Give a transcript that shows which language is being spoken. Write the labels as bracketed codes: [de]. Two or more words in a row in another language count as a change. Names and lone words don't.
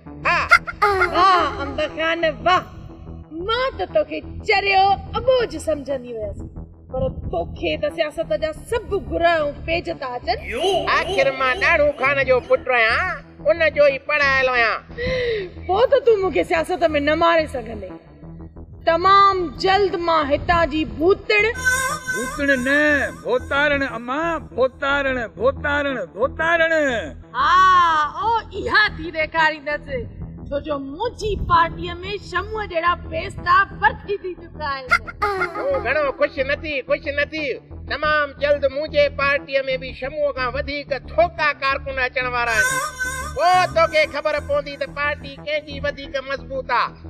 [sd] वाह अंब खान वाह, मां त तोखे चरियो अबोझ सम्झंदी हुयसि, पर तोखे त सियासत जा सभु गुर ऐं पेज था अचनि। आख़िर मां ॾाढ़ू खान जो पुटु आहियां, उन जो ई पढ़ायल आहियां। पोइ त तूं मूंखे सियासत में न मारे सघंदे। तमाम जल्द मां हितां जी भूतण न भोतारण अम्मा, भोतारण भोतारण भोतारण। हा ओ इहा थी ॾेखारींदसि, छो जो मुंहिंजी पार्टीअ में शमूअ जहिड़ा बेस्ता भर्ती थी चुका आहिनि। तूं घणो ख़ुशि न थी। तमाम जल्द मुंहिंजे पार्टीअ में बि शमूअ खां वधीक थोका कारकुन अचण वारा आहिनि। पोइ तोखे ख़बर पवंदी त पार्टी कंहिंजी वधीक मज़बूत आहे।